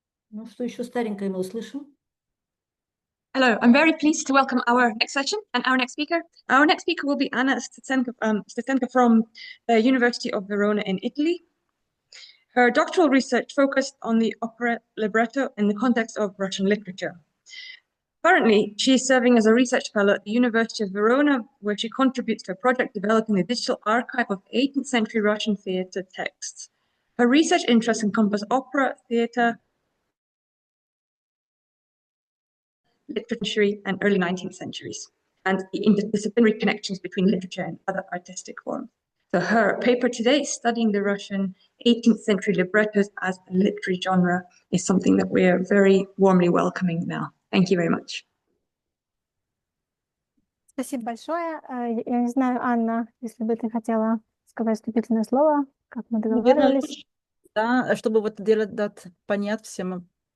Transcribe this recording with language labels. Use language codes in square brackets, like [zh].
[ru] Ну, что еще старенькое мы услышим? [en] Hello, I'm very pleased to welcome our next session and our next speaker. Our next speaker will be Anna Stetsenko from the University of Verona in Italy. Her doctoral research focused on the opera libretto in the context of Russian literature. Currently, she is serving as a research fellow at the University of Verona, where she contributes to a project developing the digital archive of 18th century Russian theatre texts. Her research interests encompass opera, theatre, literature, and early 19th centuries, and the interdisciplinary connections between literature and other artistic forms. So her paper today, studying the Russian 18th century librettos as a literary genre, is something that we are very warmly welcoming now. Thank you very much. [ru] Спасибо большое. Я не знаю, Анна, если бы ты хотела сказать вступительное слово, как мы договаривались. Да, чтобы вот дать понять всем.